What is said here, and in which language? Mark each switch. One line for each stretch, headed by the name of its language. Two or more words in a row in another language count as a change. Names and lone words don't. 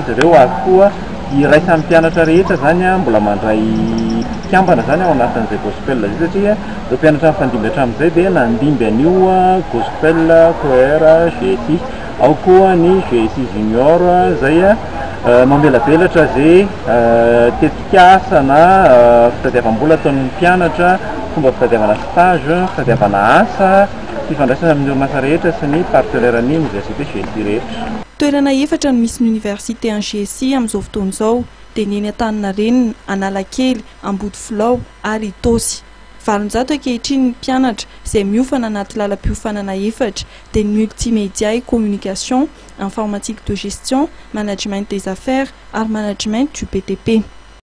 Malagasy: izy ireo ary koa iraisan'ny mpianatra rehetra zany mbola mandray kiambana zany ao anatin'izay gospel zay satria ireo mpianatra mifandimby hatramin'izay dia nandimby an'io
English: gospel choir
Malagasy: GSI ao koa ny GSI junior zay mamelabelatra zay tetikasa na fitadiavam-bola ataon'ny mpianatra, fomba fitadiavana stage, fitadiavana asa, fifandraisana amin'ny orinasa rehetra sy ny partenaire-ny université GSI rehetra. Toerana efatra no misy ny
French: université en
Malagasy: GSI amin'izao fotoana izao dia ny eny Antaninarenina, Analakely, Ambodifilaho ary Itosy. Valonjato ankehitriny ny mpianatra izay miofana anaty lalam-piofanana efatra dia ny
French: multimédia et communication, informatique de gestion, management des affaires
Malagasy: ary
French: management du BTP.